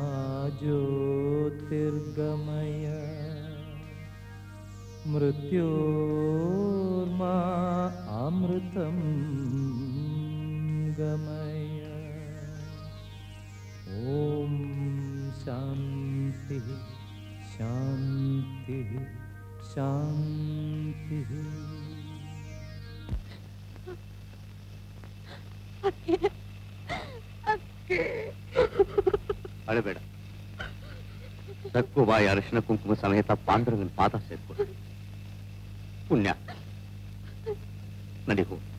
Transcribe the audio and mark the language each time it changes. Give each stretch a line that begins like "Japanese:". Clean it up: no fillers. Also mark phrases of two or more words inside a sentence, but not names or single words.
Sanskrit: ज्योतिर्गमय मृत्योर्मा अमृतं गमय ॐ शान्ति शान्ति शान्ति
Kannada: ಅಳಬೇಡ. ಸಕ್ಕುಬಾಯಿ ಅರಿಶಿನ ಕುಂಕುಮ ಸಮೇತ ಪಾಂಡುರಂಗನ ಪಾದ ಸೇರ್ಕೊಡು. ಪುಣ್ಯ ನಡಿಹು.